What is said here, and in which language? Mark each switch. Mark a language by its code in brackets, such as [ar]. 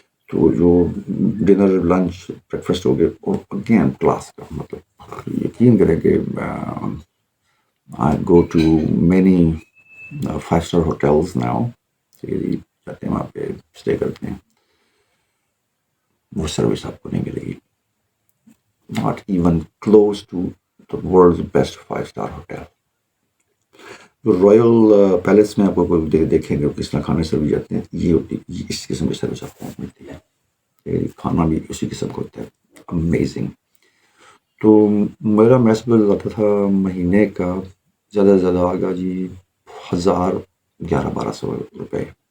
[ur] تو جو dinner, lunch, break fast ہو گیا, اور اگین کلاس کا مطلب یقین کریں کہ [en] I go to many 5-star hotels now. [ur] جاتے ہیں وہاں پہ اسٹے کرتے ہیں, وہ سروس آپ کو نہیں ملے گی. [en] Not even close to the world's best 5-star hotel. [ur] Royal palace میں آپ کو دیکھیں گے کس طرح کھانے سروس جاتے ہیں, یہ ہوتی ہے, اس قسم کی سروس آپ کو ملتی ہے. کھانا بھی اسی قسم کا ہوتا ہے, امیزنگ. تو میرا میس بل آتا تھا مہینے کا زیادہ سے زیادہ آگا جی 1100-1200 روپے.